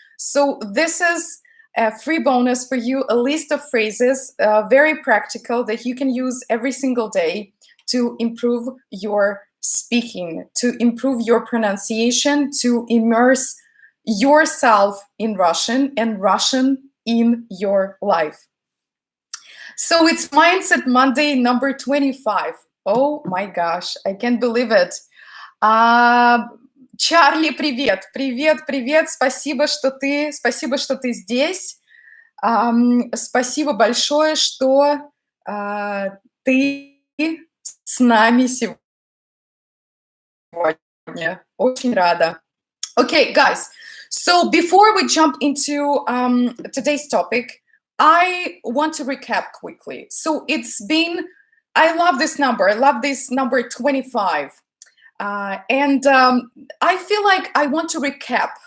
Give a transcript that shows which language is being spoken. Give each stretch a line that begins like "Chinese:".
English: So this is a free bonus for you, a list of phrases, very practical, that you can use every single day to improve your speaking, to improve your pronunciation, to immerse yourself in Russian and Russian in your life. So it's Mindset Monday number 25. Oh my gosh, I can't believe it.
Russian: Чарли, привет, привет, привет, спасибо, что ты здесь. Спасибо большое, что ты с нами сегодня. Очень рада.
English: Okay, guys. So before we jump into today's topic, I want to recap quickly. So I love this number. I love this number 25. And I feel like I want to recap.